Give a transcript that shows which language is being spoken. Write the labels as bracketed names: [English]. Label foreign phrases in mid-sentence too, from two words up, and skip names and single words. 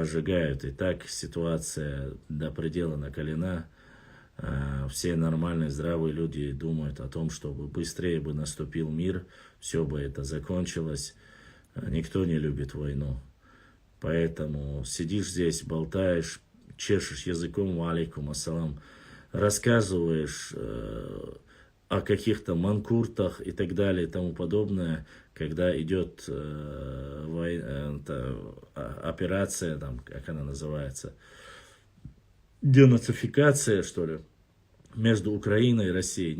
[Russian] И так ситуация до предела накалена. Все нормальные, здравые люди думают о том, чтобы быстрее бы наступил мир, все бы это закончилось. Никто не любит войну. Поэтому сидишь здесь, болтаешь, чешешь языком, [Arabic] وعليكم السلام. [Russian] рассказываешь о каких-то манкуртах и так далее и тому подобное, когда идет операция, там, как она называется, денацификация, что ли, между Украиной и Россией.